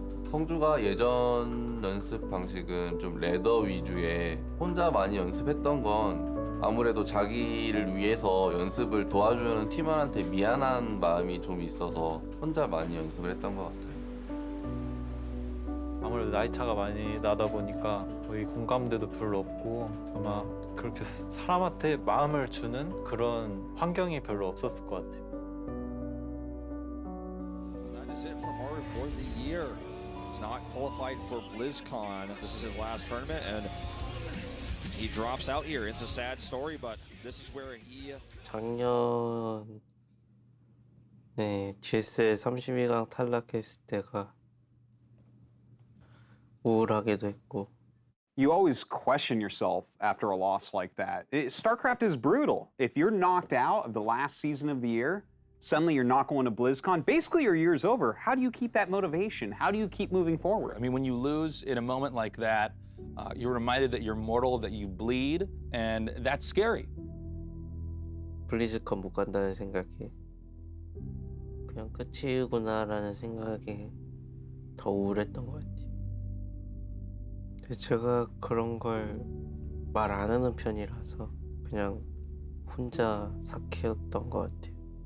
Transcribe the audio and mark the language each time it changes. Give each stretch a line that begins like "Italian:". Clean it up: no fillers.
Korean: 성주가 예전 연습 방식은 좀 레더 위주의 혼자 많이 연습했던 건 아무래도 자기를 위해서 연습을 도와주는 팀원한테 미안한 마음이 좀 있어서 혼자 많이 연습을 했던 것 같아요. 아무래도 나이 차가 많이 나다 보니까 거의 공감대도 별로 없고 아마 그렇게 사람한테 마음을 주는 그런 환경이 별로 없었을 것 같아요.
English: That is it for Maru for the year. He's not qualified for BlizzCon. This is his last tournament, and he drops out here. It's a sad story, but this is where he.
Korean: 작년에 GS에 32강 탈락했을 때가 우울하기도 했고.
English: You always question yourself after a loss like that. Starcraft is brutal. If you're knocked out of the last season of the year, suddenly you're not going to BlizzCon. Basically, your year's over. How do you keep that motivation? How do you keep moving forward? I mean, when you lose in a moment like that, you're reminded that you're mortal, that you bleed, and that's scary.
Korean: 블리즈컨 못 간다는 생각이 그냥 끝이구나라는 생각에 더 우울했던 것 같아요. 제가 그런 걸 말 안 하는 편이라서 그냥 혼자 삭히었던 것 같아요.